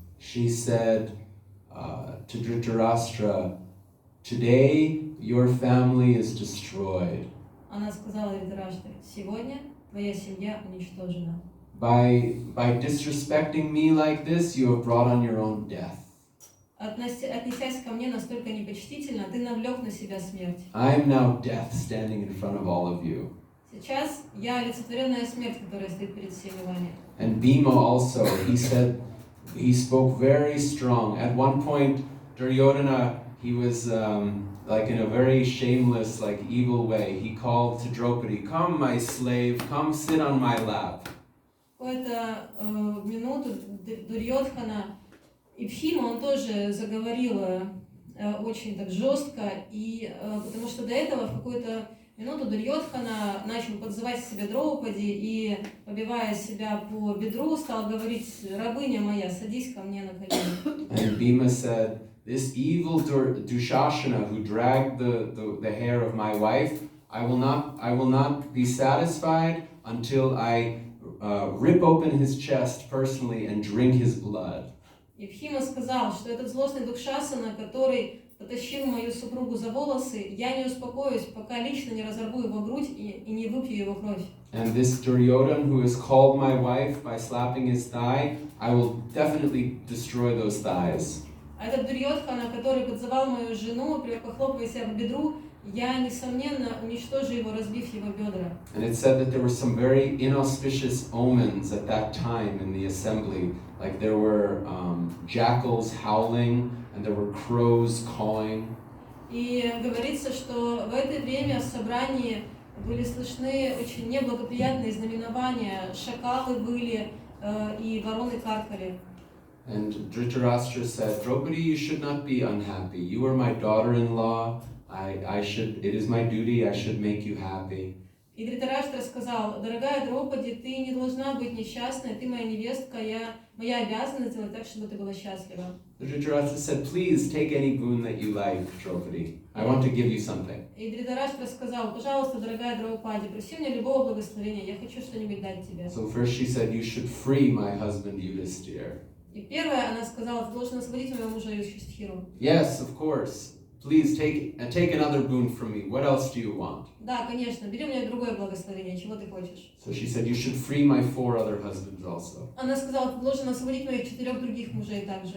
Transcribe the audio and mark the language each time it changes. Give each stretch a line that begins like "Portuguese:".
English: She said to Dhritarashtra, "Today your family is destroyed.
Russian: Она сказала Dhritarashtra, сегодня твоя семья уничтожена.
English: By disrespecting me like this, you have brought on your own death.
Russian: Отнесясь ко мне настолько непочтительно, ты навлек на себя смерть.
English: I am now death standing in front of all of you."
Russian: Сейчас я олицетворенная смерть, которая стоит перед всеми вами.
English: And Bhima also, he spoke very strong. At one point, Duryodhana, he was like in a very shameless, like evil way. He called to Draupadi, "Come, my slave, come sit on my lap."
Russian: В какую-то минуту Дурьодхана и Бхима, он тоже заговорил очень так жестко, и потому что до этого в какую-то минуту Дурьодхана начал подзывать к себе Драупади и, побивая себя по бедру, стал говорить: "Рабыня моя, садись ко мне на колени."
English: And Bhima said, "This evil Dushasana who dragged the hair of my wife, I will not be satisfied until I rip open his chest personally and drink his blood."
Russian: И Бхима сказал, что этот злостный Дукшасана, который потащил мою супругу за волосы, я не успокоюсь, пока лично не разорву его грудь и не выпью его кровь.
English: And this Duryodhana who has called my wife by slapping his thigh, I will definitely destroy those thighs.
Russian: А этот Дурьодхана, который подзывал мою жену, похлопывая себя по бедру, я, несомненно, уничтожу его, разбив его бедра.
English: And it said that there were some very inauspicious omens at that time in the assembly. Like there were jackals howling and there were crows cawing.
Russian: И говорится, что в это время в собрании были слышны очень неблагоприятные знаменования, шакалы выли и вороны каркали.
English: And Dhritarashtra said, "Draupadi, you should not be unhappy. You are my daughter-in-law. It is my duty, I should make you happy."
Russian: И Dhritarashtra сказал: "Дорогая Драупади, ты не должна быть несчастной, ты моя невестка, моя обязанность сделать так, чтобы ты была счастлива."
English: Dhritarashtra said, "Please take any boon that you like, Draupadi. I want to give you something."
Russian: И Dhritarashtra сказал: "Пожалуйста, дорогая Драупади, проси мне любого благословения, я хочу что-нибудь дать тебе."
English: So first she said, "You should free my husband Yudhisthira."
Russian: И первое, она сказала: "Ты должен освободить моего мужа Юдхистхиру."
English: Yes, of course. Please take another boon from me. What else do you want?
Russian: Да, конечно, бери у меня другое благословение, чего ты хочешь?
English: So she said, "You should free my 4 other husbands also."
Russian: Она сказала: "Ты должен освободить моих 4 других мужей также."